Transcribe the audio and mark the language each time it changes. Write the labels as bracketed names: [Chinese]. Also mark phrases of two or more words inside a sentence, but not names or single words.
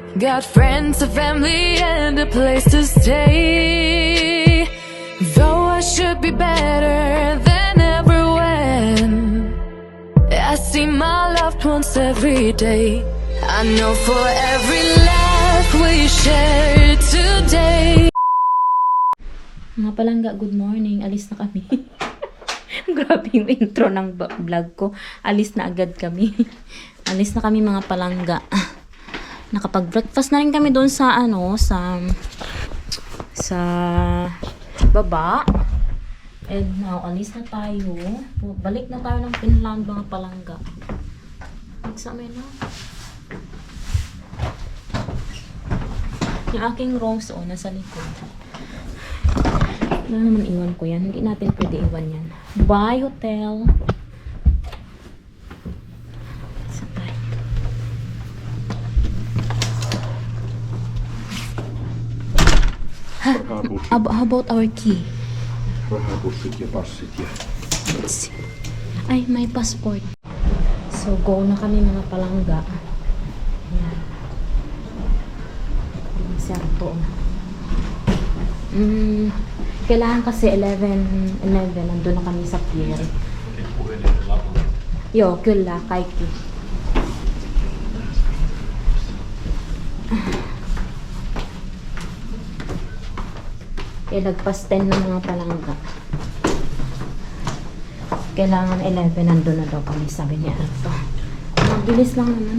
[English] Got friends, a family, and a place to stay. Though I should be better than ever when I see my loved ones every day. I know for every laugh we share today. [Filipino] Mga palangga, [English] good morning. [Filipino] Alis na kami. Grabe yung intro ng vlog ko. Alis na agad kami. Alis na kami mga palangga. Nakapag-breakfast na rin kami doon sa sa baba. [English] And now, [Filipino] alis na tayo. Balik na tayo ng Finland mga palangga. Examine na. Yung aking rose, nasa likod. Wala naman iwan ko yan. Hindi natin pwede iwan yan. [English] Bye, hotel. Sabay. How about our key? [Finnish] Rahapussit ja passit ja. [Filipino] Ay, may passport. So, go na kami mga palangga. Ayan. Sarto. Kailangan kasi 11, nandun na kami sa pier. [Finnish] Joo, kyllä, kaikki. [Filipino] Lagpas 10 ng mga palangga. Kailangan 11, nandun na daw kami, sabi niya. Mabilis lang naman.